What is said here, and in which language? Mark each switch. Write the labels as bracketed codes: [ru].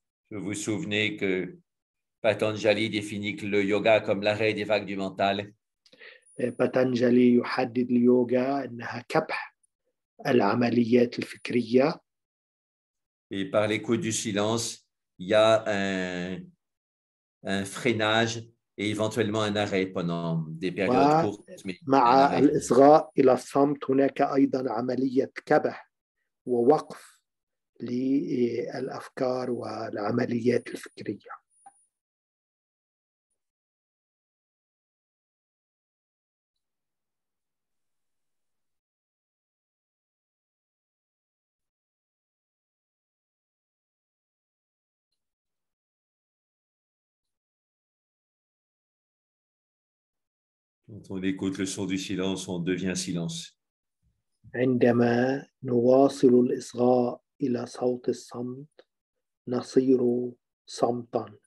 [fr] Vous vous souvenez que Patanjali définit le yoga comme l'arrêt des vagues du mental. [ar] باتنجلي يحدد اليوغا أنها كبح العمليات الفكرية. [fr] Et par l'écoute du silence, il y a un freinage et éventuellement un arrêt pendant des périodes courtes. Mais [ar] مع الإصغاء إلى الصمت هناك أيضا عملية كبح ووقف للأفكار والعمليات الفكرية. [fr] Quand on écoute le son du silence, on devient silence. [ar] عندما نواصل الإصغاء إلى صوت الصمت نصير صمتا.